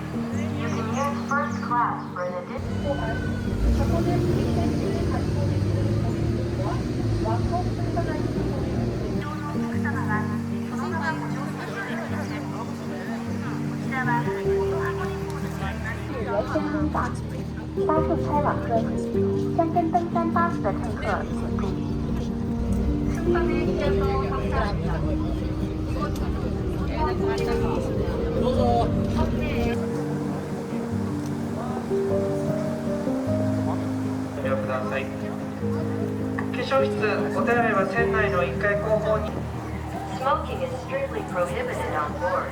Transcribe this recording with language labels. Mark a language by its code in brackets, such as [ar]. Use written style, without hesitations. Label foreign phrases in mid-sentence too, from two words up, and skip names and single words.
[en] You can use first class for an additional. [zh] 巴士开往各地，香根登山巴士的乘客请注意。 [ja] どうぞ。書室お手洗いは船内の1階後方に。 [en] Smoking is strictly prohibited on board.